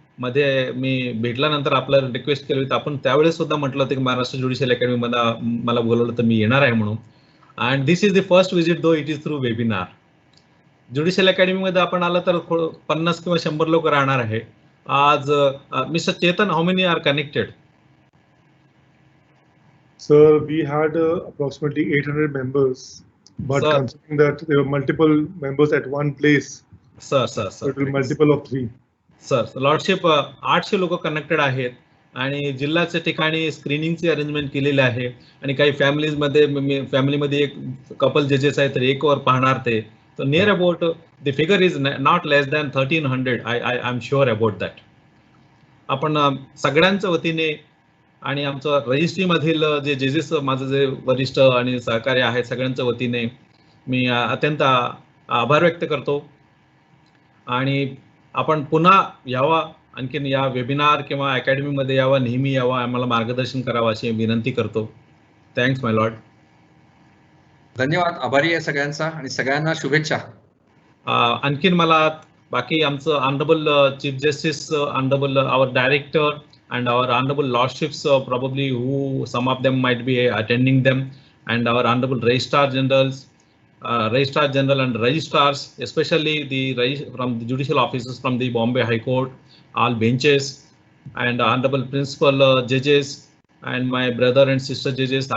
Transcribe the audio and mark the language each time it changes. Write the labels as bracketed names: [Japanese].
[Marathi] मध्ये मी भेटल्यानंतर आपल्याला रिक्वेस्ट केली होती, आपण त्यावेळेस सुद्धा म्हटलं होतं की महाराष्ट्र ज्युडिशियल अकॅडमीमध्ये मला बोलवलं तर मी येणार आहे म्हणून. [English] And this is the first visit, though it is through webinar. [Marathi] Judicial अकॅडमीमध्ये आपण आलं तर 50 किंवा 100 लोक राहणार आहे, [English] As Mr. Chetan, how many are connected? Sir, we had approximately 800 members, but Sir. considering that there were multiple members at one place, sir it will be multiple of 3. [Marathi] Sir lordship 800 लोक connected आहेत आणि जिल्ह्याच्या ठिकाणी स्क्रीनिंगची arrangement केलेली आहे आणि काही फॅमिलीमध्ये एक कपल जजेस आहेत तर एक वर पाहणार ते तर [English] Near about the figure is not less than 1300. I am sure about that. [Marathi] आपण सगळ्यांच्या वतीने आणि आमचं रजिस्ट्री मधील जे जजेस माझं जे वरिष्ठ आणि सहकारी आहेत सगळ्यांच्या वतीने मी अत्यंत आभार व्यक्त करतो आणि आपण पुन्हा यावा आणखीन या वेबिनार किंवा अकॅडमीमध्ये यावा नेहमी यावा आम्हाला मार्गदर्शन करावं अशी विनंती करतो. [English] Thanks my lord. [Marathi] धन्यवाद. आभारी आहे सगळ्यांचा आणि सगळ्यांना शुभेच्छा. आणखीन मला बाकी आमचं [English] Honourable chief justice honourable our director and our honorable lordships probably who some of them might be attending them and our honorable registrar generals, registrar general and registrars, especially from the judicial officers from the Bombay High Court, all benches and honorable principal judges and my brother and sister judges.